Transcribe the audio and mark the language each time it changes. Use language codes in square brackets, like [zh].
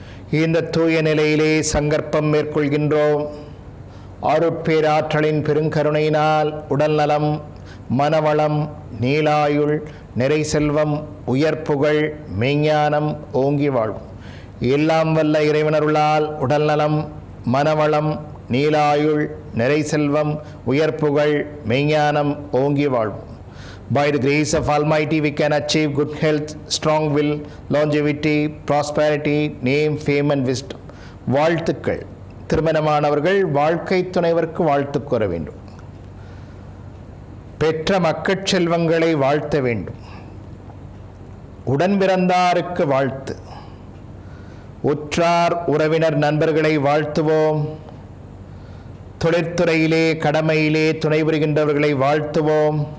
[ta] இந்த தூய நிலையிலே சங்கற்பம் மேற்கொள்கின்றோம். அருட்பேராற்றலின் பெருங்கருணையினால் உடல் நலம், மனவளம், நீலாயுள், நிறை செல்வம், உயர்ப்புகழ், மெய்ஞானம் ஓங்கி வாழ்வும். எல்லாம் வல்ல இறைவனருளால் உடல் நலம், மனவளம், நீலாயுள், நிறை செல்வம், உயர்ப்புகழ், மெய்ஞானம் ஓங்கி வாழ்வும். [en] By the grace of Almighty we can achieve good health, strong will, longevity, prosperity, name, fame and wisdom. [ta] வாழ்த்துக்கள். திருமணமானவர்கள் வாழ்க்கை துணைவருக்கு வாழ்த்து கூற வேண்டும். பெற்ற மக்கட் செல்வங்களை வாழ்த்த வேண்டும். உடன் பிறந்தாருக்கு வாழ்த்து. உற்றார் உறவினர் நண்பர்களை வாழ்த்துவோம். தொழிற்துறையிலே கடமையிலே துணை புரிகின்றவர்களை வாழ்த்துவோம்.